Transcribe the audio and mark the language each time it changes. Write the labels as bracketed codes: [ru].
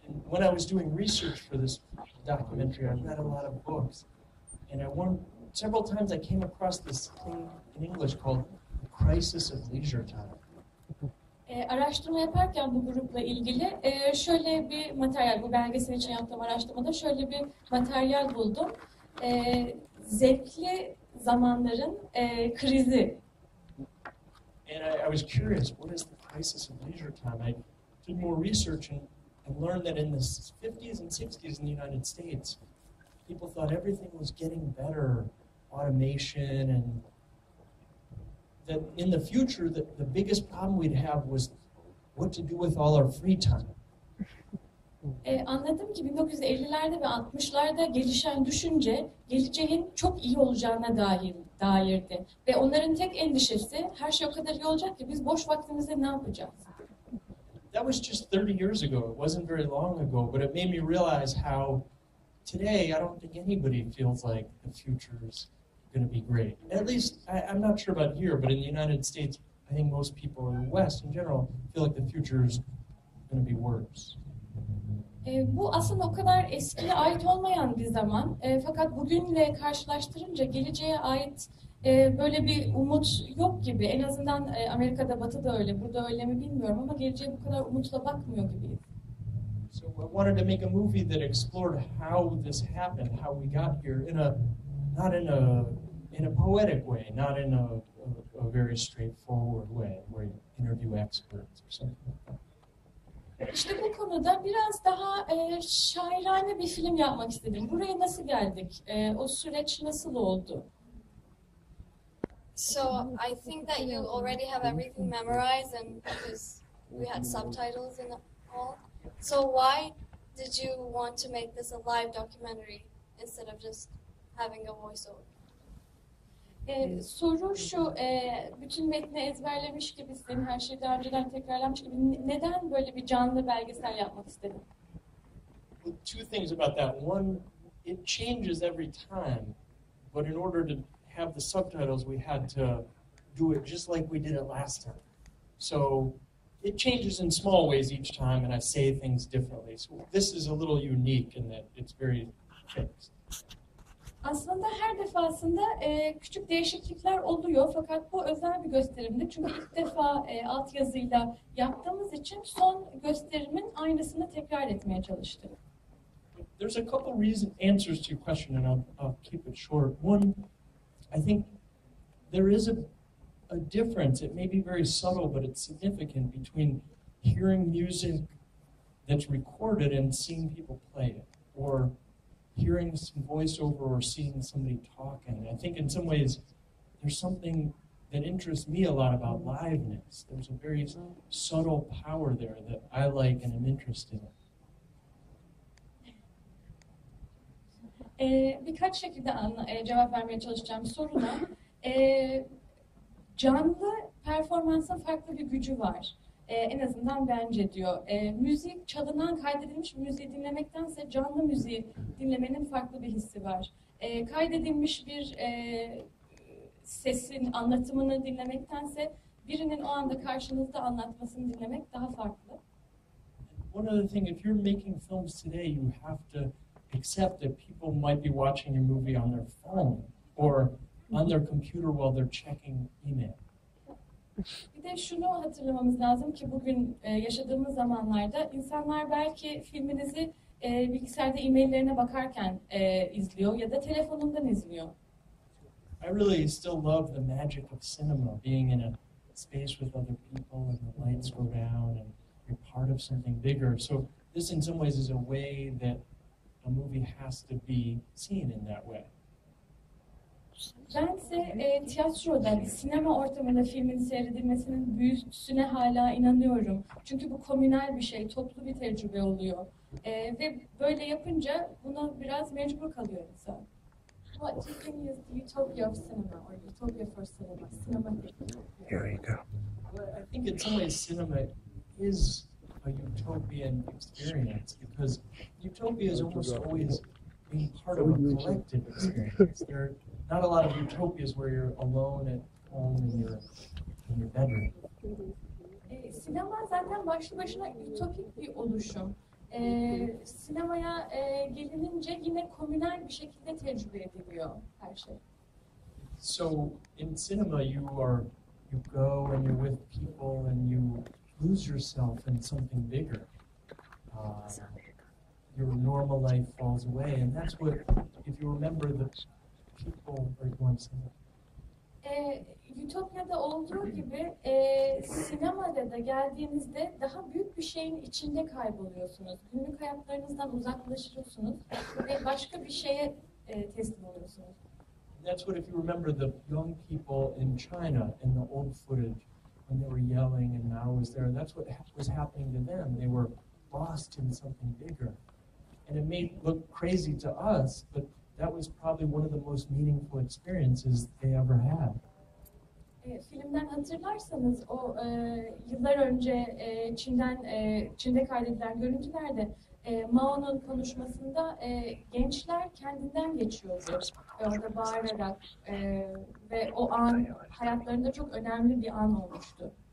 [en] When I was doing research for this documentary, I read a lot of books, and several times I came across this thing in English called The Crisis of Leisure Time. [tr] Araştırma yaparken bu grupla ilgili şöyle bir materyal, bu belgesel için yaptığım araştırmada şöyle bir materyal buldum. Zevkli zamanların krizi. [en] And I was curious, what is the crisis of leisure time? I did more research and learned that in the 50s and 60s in the United States, people thought everything was getting better, automation, and that in the future, the biggest problem we'd have was what to do with all our free time. [tr] Anladım ki 1950'lerde ve 60'larda gelişen düşünce geleceğin çok iyi olacağına dairdi. Ve onların tek endişesi her şey o kadar iyi olacak ki biz boş vaktimizde ne yapacağız? [en] That was just 30 years ago. It wasn't very long ago, but it made me realize how today I don't think anybody feels like the future is going to be great. At least I'm not sure about here, but in the United States, I think most people in the West in general feel like the future is going to be worse. [tr] Bu aslında o kadar eskiye ait olmayan bir zaman. Fakat bugünle karşılaştırınca geleceğe ait böyle bir umut yok gibi. En azından Amerika'da, Batı'da öyle. Burada öyle mi bilmiyorum ama geleceğe bu kadar umutla bakmıyor gibiyiz. [en] So I wanted to make a movie that explored how this happened, how we got here not in a poetic way, not in a very straightforward way where you interview experts or something like that. [tr] İşte bu konuda biraz daha şairane bir film yapmak istedim. Buraya nasıl geldik? O süreç nasıl oldu? [en] So I think that you already have everything memorized, and because we had subtitles and all. So why did you want to make this a live documentary instead of just having a voiceover? [tr] Soru şu, bütün metni ezberlemiş gibisin, her şeyi daha önceden tekrarlamış gibi. Neden böyle bir canlı belgesel yapmak istedin? [en] Two things about that. One, it changes every time, but in order to have the subtitles, we had to do it just like we did it last time. So it changes in small ways each time, and I say things differently. So this is a little unique in that it's very fixed. [tr] Aslında her defasında küçük değişiklikler oluyor fakat bu özel bir gösterimdi. Çünkü ilk defa altyazıyla yaptığımız için son gösterimin aynısını tekrar etmeye çalıştık. [en] There's a couple answers to your question, and I'll keep it short. One, I think there is a difference. It may be very subtle, but it's significant between hearing music that's recorded and seeing people play it, or hearing some voiceover or seeing somebody talking. I think in some ways there's something that interests me a lot about liveness. There's a very subtle power there that I like and am interested in. [tr] Birkaç şekilde cevap vermeye çalışacağım soruna. Canlı performansın farklı bir gücü var. En azından bence diyor. Müzik, çalınan, kaydedilmiş müziği dinlemektense canlı müziği dinlemenin farklı bir hissi var. Kaydedilmiş bir sesin anlatımını dinlemektense birinin o anda karşınızda anlatmasını dinlemek daha farklı. [en] One other thing, if you're making films today, you have to accept that people might be watching your movie on their phone or on their computer while they're checking email. [tr] Bir de şunu hatırlamamız lazım ki bugün yaşadığımız zamanlarda insanlar belki filminizi bilgisayarda e-maillerine bakarken izliyor ya da telefonundan izliyor. [en] I really still love the magic of cinema, being in a space with other people and the lights go down and you're part of something bigger. So this in some ways is a way that a movie has to be seen in that way. [tr] Bense tiyatroda, sinema ortamında filmin seyredilmesinin büyüsüne hala inanıyorum. Çünkü bu komünel bir şey, toplu bir tecrübe oluyor. Ve böyle yapınca buna biraz mecbur kalıyor insan. [en] What do you think is the utopia of cinema or utopia for cinema? Cinematic. Here you go. Well, I think in some ways cinema is a utopian experience because utopia is almost always being part of a collective experience. There are not a lot of utopias where you're alone at home in your bedroom. [tr] Sinema zaten başlı başına ütopik bir oluşum. Sinemaya gelinince yine komünel bir şekilde tecrübe ediliyor her şey. [en] So in cinema you go and you're with people and you lose yourself in something bigger. Your normal life falls away, and that's what, if you remember the people are going to say. [tr] Ütopya'da olduğu gibi sinemada da geldiğinizde daha büyük bir şeyin içinde kayboluyorsunuz. Günlük hayatlarınızdan uzaklaşıyorsunuz ve başka bir şeye teslim oluyorsunuz. [en] That's what, if you remember the young people in China in the old footage when they were yelling and Mao was there, that's what was happening to them. They were lost in something bigger. And it may look crazy to us, but that was probably one of the most meaningful experiences they ever had. [tr] Filmden hatırlarsanız o yıllar önce Çin'de kaydedilen görüntülerde Mao'nun konuşmasında gençler kendinden geçiyordu. Orada bağırarak ve o an hayatlarında çok önemli bir an olmuştu.